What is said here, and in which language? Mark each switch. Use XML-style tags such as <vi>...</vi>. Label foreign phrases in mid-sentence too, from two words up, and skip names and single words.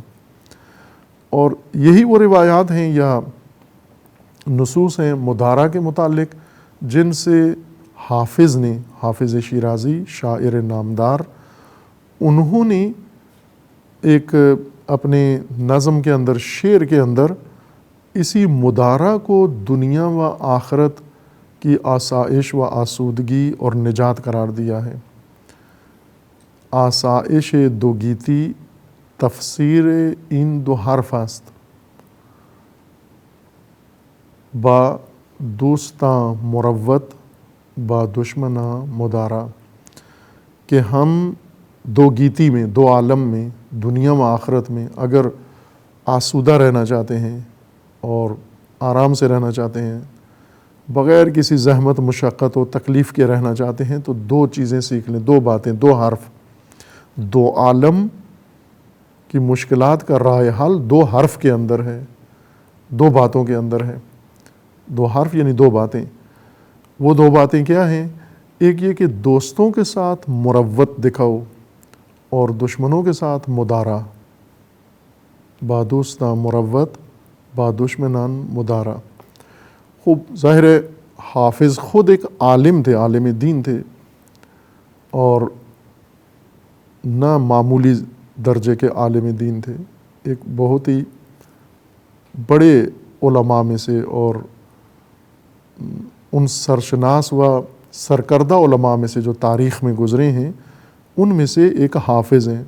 <ur>اور یہی وہ روایات ہیں یا نصوص ہیں مدارا کے متعلق جن سے حافظ نے، حافظ شیرازی شاعر نامدار، انہوں نے ایک اپنے نظم کے اندر، شعر کے اندر اسی مدارا کو دنیا و آخرت کی آسائش و آسودگی اور نجات قرار دیا ہے۔</ur> <fa>آسائش دو گیتی تفسیر این دو حرف است، با دوستاں مروت با دشمناں مدارا،</fa> <ur>کہ ہم دو گیتی میں، دو عالم میں، دنیا و آخرت میں اگر آسودہ رہنا چاہتے ہیں اور آرام سے رہنا چاہتے ہیں، بغیر کسی زحمت مشقت و تکلیف کے رہنا چاہتے ہیں، تو دو چیزیں سیکھ لیں، دو باتیں، دو حرف، دو عالم کی مشکلات کا راہ حل دو حرف کے اندر ہے، دو باتوں کے اندر ہے۔ دو حرف یعنی دو باتیں۔ وہ دو باتیں کیا ہیں؟ ایک یہ کہ دوستوں کے ساتھ مروت دکھاؤ اور دشمنوں کے ساتھ مدارا،</ur> <fa>با دوستاں مروت با دشمنان مدارا۔</fa> <ur>خوب ظاہر ہے حافظ خود ایک عالم تھے، عالم دین تھے، اور نہ معمولی درجے کے عالم دین تھے، ایک بہت ہی بڑے علماء میں سے اور ان سرشناس و سرکردہ علماء میں سے جو تاریخ میں گزرے ہیں، ان میں سے ایک حافظ ہیں۔</ur>